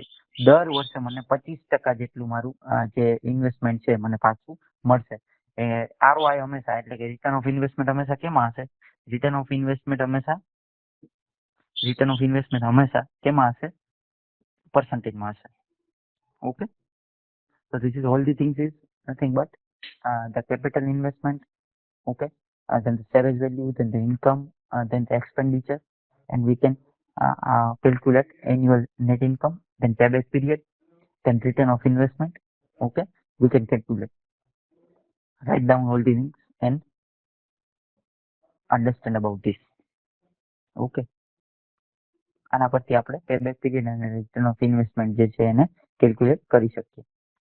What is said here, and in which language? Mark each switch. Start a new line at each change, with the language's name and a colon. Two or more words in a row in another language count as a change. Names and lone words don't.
Gujarati: દર વર્ષે મને 25% જેટલું મારું જે ઇન્વેસ્ટમેન્ટ છે મને પાછું મળશે. એ ROI હંમેશા એટલે કે
English: return of investment
Gujarati: હંમેશા કેમાં હશે?
English: return of investment
Gujarati: હંમેશા કેમાં હશે? પર્સન્ટેજમાં હશે. ઓકે,
English: so this is all the things is nothing but the capital investment, okay, then the salvage value, then the income, then the expenditure, and we can calculate annual net income, then payback period, then return of investment. Okay, we can calculate, write down all the things and understand about this.
Gujarati: Okay, આના પરથી આપણે
English: payback period
Gujarati: અને
English: return of investment
Gujarati: જે છે એને calculate કરી શકીએ.